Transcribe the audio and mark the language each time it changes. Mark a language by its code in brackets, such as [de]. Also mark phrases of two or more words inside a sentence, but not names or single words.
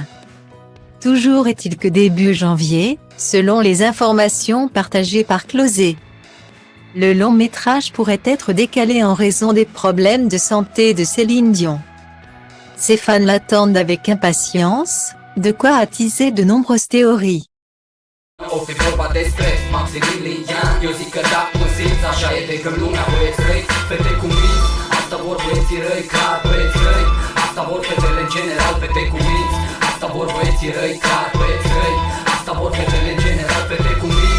[fr] Toujours est-il que début janvier, selon les informations partagées par Closet, le long métrage pourrait être décalé en raison des problèmes de santé de Céline Dion. Ses fans l'attendent avec impatience, de quoi attiser de nombreuses théories. [ro] O fi vorba despre Maximilian. Eu zic că da, mă simți, așa e de când lumea băieți răi, fete cu minți. Asta vor băieții răi, clar băieți răi. Asta vor fetele în general, fete cu minți. Asta vor băieții răi, clar băieți răi. Asta vor fetele în general, fete cu minți.